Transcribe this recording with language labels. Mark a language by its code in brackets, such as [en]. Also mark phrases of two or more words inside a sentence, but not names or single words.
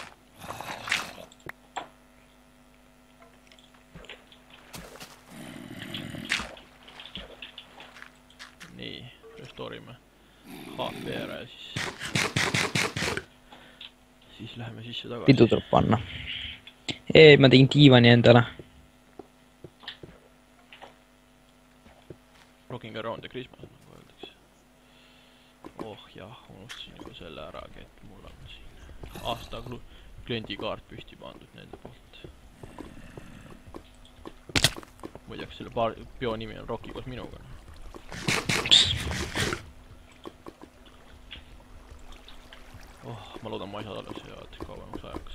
[et] Nii, restorime HP ära ja siis läheme sisse tagasi. Pidu tuleb panna. Ma tegin diivani endale. [en] Rocking around the Christmas, [et] nagu öeldakse. Oh jah, unustasin juba selle ära, et mul on siin aasta kliendikaart püsti pandud nende poolt. Ma ei tea, kas selle peo nimi on Rocki koos minuga. Oh, ma loodan, ma ei saa alles head kauemaks ajaks.